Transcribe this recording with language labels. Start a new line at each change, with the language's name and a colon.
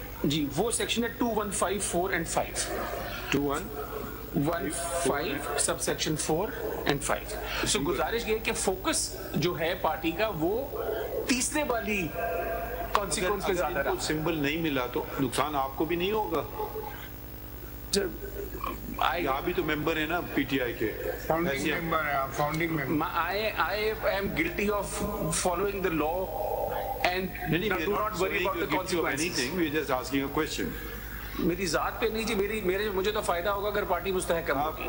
Urdu: جی وہ سیکشن ہے 215 4 and 5. 215 sub section 4 and 5. سو گزارش یہ کہ فوکس جو ہے پارٹی کا وہ تیسرے والی کانسیکوینس پہ زیادہ رہا. سمبل نہیں ملا تو نقصان آپ کو بھی نہیں ہوگا. آپ بھی تو ممبر ہیں نا پی ٹی آئی کے. Founding member.
English: I am guilty of following the law and do not worry about the consequences. We are just asking a question.
Urdu: میری ذات پہ نہیں جی, مجھے تو فائدہ ہوگا اگر پارٹی مستحکم ہوگی.